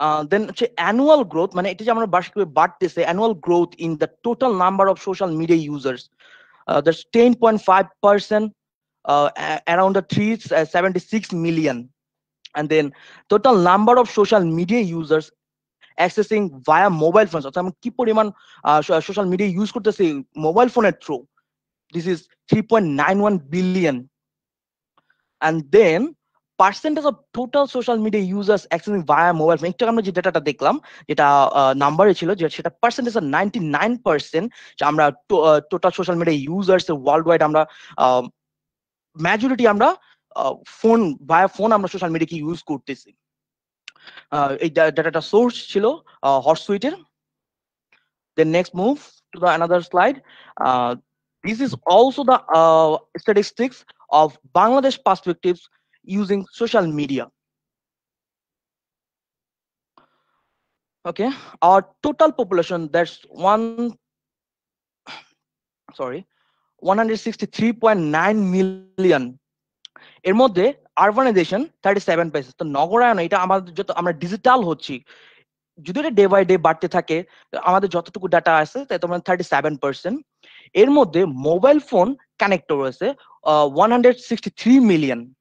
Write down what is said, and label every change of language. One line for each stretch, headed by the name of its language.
English: Then annual growth,
Bangla: মানে এটা যে আমরা বার্ষিকভাবে বাড়তেছে,
English: annual growth in the total number of social media users, that's 10.5%, around the 376 million. And then total number of social media users accessing via mobile phones,
Bangla: অর্থাৎ আমরা কি পরিমাণ সোশ্যাল মিডিয়া ইউজ করতেছি মোবাইল ফোনের through,
English: This is 3.91 billion. And then percentage of total social media users accessing via mobile phone,
Bangla: একটু আমরা যে ডাটাটা দেখলাম, যেটা নাম্বারে ছিল, যে সেটা পার্সেন্টেজ 99%, আমরা total social media users world wide আমরা মেজরিটি আমরা ফোন, ভায়া ফোন আমরা সোশ্যাল মিডিয়াকে ইউজ করতেছি। এই ডাটাটা সোর্স ছিল হটসুইটের।
English: Then next move to the another slide. This is also the statistics of Bangladesh perspectives using social media. Okay, our total population, that's 163.9 million.
Bangla: এর মধ্যে আরবানাইজেশন 37%। তো নগরায়ন, এটা আমাদের যত আমরা ডিজিটাল হচ্ছি, যদি এটা ডে বাই ডে বাড়তে থাকে, আমাদের যতটুকু ডাটা আছে তাই তোমার 37%। এর মধ্যে মোবাইল ফোন কানেক্টর রয়েছে 163 মিলিয়ন।